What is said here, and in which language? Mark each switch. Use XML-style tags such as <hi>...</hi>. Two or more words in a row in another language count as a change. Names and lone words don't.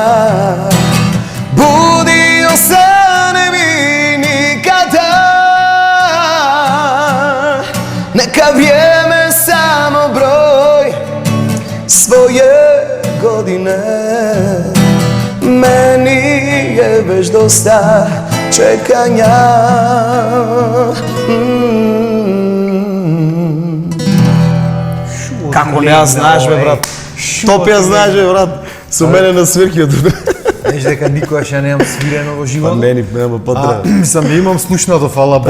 <bs>Budio se ne bi nikada. Neka vrijeme samo broj svoje godine. Meni je već dosta čekanja.</bs> <mk>Како не ја знаеш бе брат? Топ ја знаеш бе брат? Со мене на свиркиот. Знаеш дека никогаш ја немам свирено во Па животот. нема потреба. Сам имам слушнато, фала Богу.</mk>